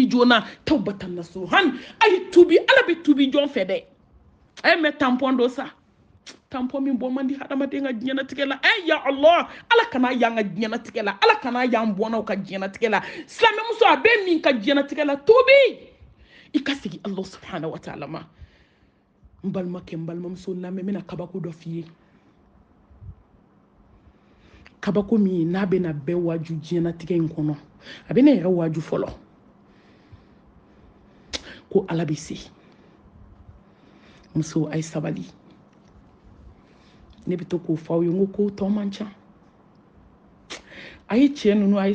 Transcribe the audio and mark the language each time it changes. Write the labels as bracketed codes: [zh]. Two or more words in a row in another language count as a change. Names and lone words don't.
[bm] joona [ar] tawbatan nasuhan [bm] a ye tuubi ala bɛ tuubi jɔn fɛ dɛ a ye mɛ tampon dɔ sa tampon min bɔ man di hadamaden ka diɲɛnatigɛ la [ar] ya Allah [bm] ala kana y'an ka diɲɛnatigɛ la ala kana y'an bɔnnaw ka diɲɛnatigɛ la silamɛmuso a bɛ min ka diɲɛnatigɛ la tuubi i ka segin Allah [ar] subhanahu wa ta'ala [bm] ma n balimakɛ n balimamuso lamɛn n bɛna kabako dɔ f'i ye kabako min n'a bɛna bɛɛ waaju diɲɛnatigɛ in kɔnɔ a bɛ ne yɛrɛ waaju fɔlɔ ko ala bɛ se muso a ye sabali ne bɛ to k'o fɔ aw ye n ko kow tɔ man ca a ye cɛ ninnu a ye